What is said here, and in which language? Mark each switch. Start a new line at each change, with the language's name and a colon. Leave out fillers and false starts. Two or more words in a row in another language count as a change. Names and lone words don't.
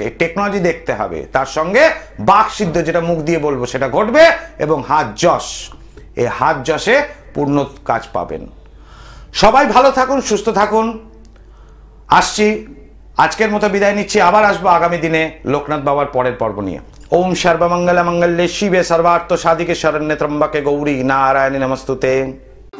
Bangla: এই টেকনোলজি দেখতে হবে, তার সঙ্গে বাক সিদ্ধ, যেটা মুখ দিয়ে বলবো সেটা ঘটবে, এবং হাত যশ, এই হাত যশে পূর্ণ কাজ পাবেন। সবাই ভালো থাকুন, সুস্থ থাকুন। আসছি, আজকের মতো বিদায় নিচ্ছি। আবার আসবো আগামী দিনে লোকনাথ বাবার পরের পর্ব নিয়ে।
Sanskrit: ওম সর্বমঙ্গল মঙ্গলে শিবে সর্বার্থ সাধিকে শরণ্যে ত্র্যম্বকে গৌরী নারায়ণী নমস্তুতে।